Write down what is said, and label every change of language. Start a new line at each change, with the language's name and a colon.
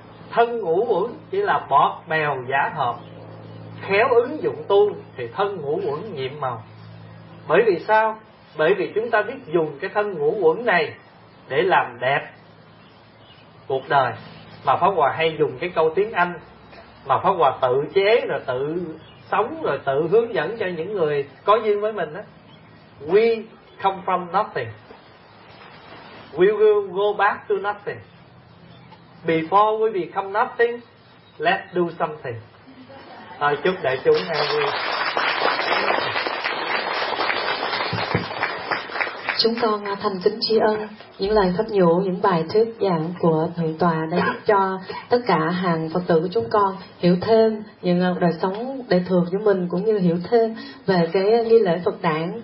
Vietnamese: Thân ngũ uẩn chỉ là bọt bèo giả hợp, khéo ứng dụng tu thì thân ngũ uẩn nhiệm màu. Bởi vì sao? Bởi vì chúng ta biết dùng cái thân ngũ uẩn này để làm đẹp cuộc đời. Mà Pháp Hòa hay dùng cái câu tiếng Anh mà Pháp Hòa tự chế rồi tự sống rồi tự hướng dẫn cho những người có duyên với mình đó.
English: We come from nothing, we will go back to nothing. Before we become nothing, let's do something.
Vietnamese: Thôi chúc đại chúng an vui. Chúng con thành kính tri ân những lời pháp nhũ, những bài thuyết giảng của Thượng Tòa đã giúp cho tất cả hàng Phật tử chúng con hiểu thêm những đời sống đời thường của mình, cũng như hiểu thêm về cái nghi lễ Phật đản.